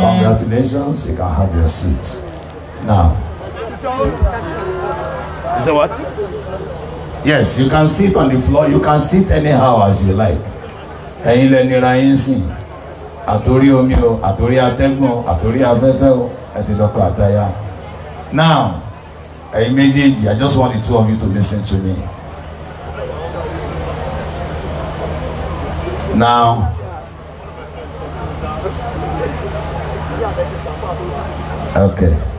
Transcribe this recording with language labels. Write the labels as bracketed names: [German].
[English] Congratulations, you can have your seat. Now. Is that what? Yes, you can sit on the floor. You can sit anyhow as you like. [Yoruba] Ẹ̀yin lẹ nira yín sìn. Àtòrí omi o, àtòrí atẹ́gùn o, àtòrí afẹ́fẹ́ o, ẹ ti lọ́kọ àtaya. Now, méjèèjì, [English] I just want the two of you to listen to me. Now, okay.